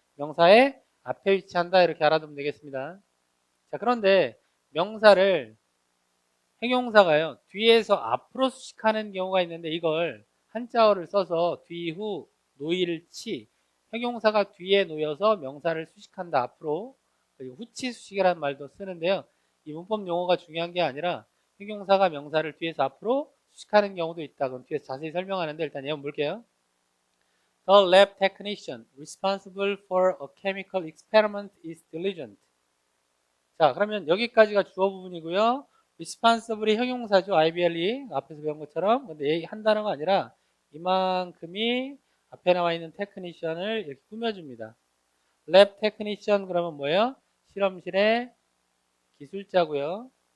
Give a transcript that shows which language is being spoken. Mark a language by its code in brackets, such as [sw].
[ko] 명사의 앞에 위치한다 이렇게 알아두면 되겠습니다. 자, 그런데 명사를 형용사가요 뒤에서 앞으로 수식하는 경우가 있는데, 이걸 한자어를 써서 뒤, 후, 노일치, 형용사가 뒤에 놓여서 명사를 수식한다 앞으로, 그리고 후치 수식이라는 말도 쓰는데요. 이 문법 용어가 중요한 게 아니라 형용사가 명사를 뒤에서 앞으로 수식하는 경우도 있다. 그럼 뒤에서 자세히 설명하는데 일단 예문 볼게요. [en] The lab technician responsible for a chemical experiment is diligent. [ko] 자, 그러면 여기까지가 주어 부분이고요. responsible이 형용사죠. IBLE 앞에서 배운 것처럼. 근데 한 단어가 아니라 이만큼이 앞에 나와 있는 테크니션을 이렇게 꾸며줍니다. 랩 테크니션 그러면 뭐예요? 실험실의 기술자고요.